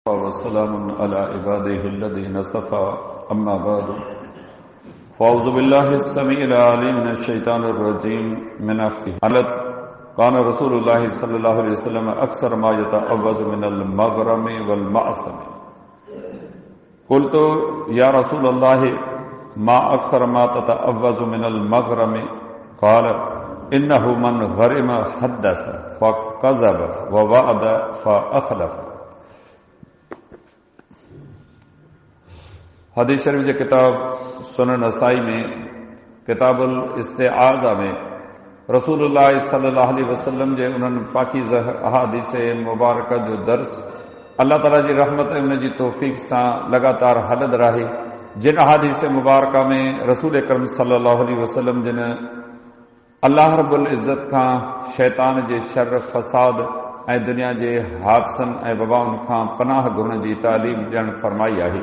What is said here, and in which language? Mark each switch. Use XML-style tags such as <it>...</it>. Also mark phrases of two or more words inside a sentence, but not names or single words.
<ar>والسلام على عباده الذين اصطفى أما بعد فأعوذ بالله السميع العليم من الشيطان الرجيم من حلت كان رسول الله صلى الله عليه وسلم أكثر ما يتعوذ من المغرم والمأثم قلت يا رسول الله ما أكثر ما تتعوذ من المغرم قال إنه من غرم حدث فكذب ووعد فأخلف.</ar> <sd>हदीस शरीफ जे किताब सुनन नसाई में किताबुल इस्तिआज़ा में रसूलुल्लाह</sd> <ar>صلى الله عليه وسلم</ar> <sd>जे उन्हनि पाकीज़ अहादीस मुबारक जो दर्स अल्लाह ताला जी रहमत ऐं उन जी तौफ़ीक़ सां लगातार हलंदो रहे। जिन अहादीस मुबारक में रसूल अकरम</sd> <ar>صلى الله عليه وسلم</ar> <sd>जिन</sd> <ar>الله رب العزة</ar> <sd>खां शैतान जे शर फ़साद ऐं दुनिया जे हादसनि ऐं वबाउनि खां पनाह घुरण जी तालीम ॾियणु फ़रमाई आहे।</sd>